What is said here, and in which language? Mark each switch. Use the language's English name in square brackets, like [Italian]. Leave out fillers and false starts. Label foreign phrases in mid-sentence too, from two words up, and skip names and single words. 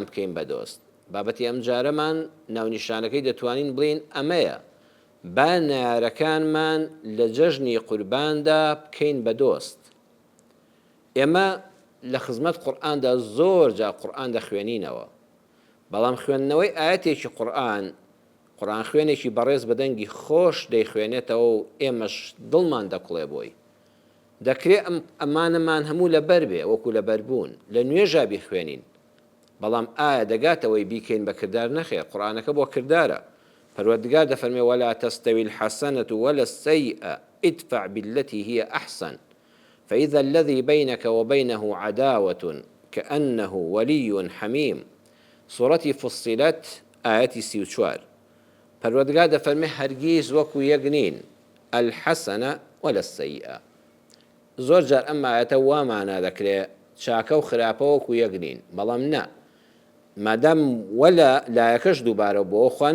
[Central Kurdish] بکەین بە دۆست بابەتی ئەم جارەمان ناونیشانەکەی دەتوانین بڵین ئەمەیە با نارەکانمان لە جەژنی قورباندا بکەین بە دۆست ئێمە لە خزمەت قورئاندا زۆر جا قورئان دەخوێنینەوە بەڵام خوێندنەوەی ئاەتێکی قورئان خوێنێکی بەڕێز بەدەنگی خۆش دەیخوێنێتەوە و ئێمەش دڵمان دەکوڵێ بۆی دەکرێت ئەمانەمان هەموو لەبەر بێ وەکو لەبەر بوون لە نوێژا بیخوێنین بەڵام ئایا دەگاتەوەی بیکەین بە کردار نەخێر قورئانەکە بۆ کردارە پەروەردگار دەفەرمێ [Arabic] وەلا تەستەوی الحەسەنەة ولا السەیئە ادفع بالتي هي أحسن فإذا الذي بينك وبينه عداوة كأنه ولي حميم سورة فصلت آية 34 [Central Kurdish] پەروەردگار دەفەرمێ هەرگیز وەکو یەک نین [Arabic] الحەسەنە ولا السەیئە [Central Kurdish] زۆر جار ئەم ئاەتە وامانە دەکرێت چاکە و خراپە وەکو یەک نین بەڵام نا مادام وەلا لایەکەش دووبارە بۆ خوا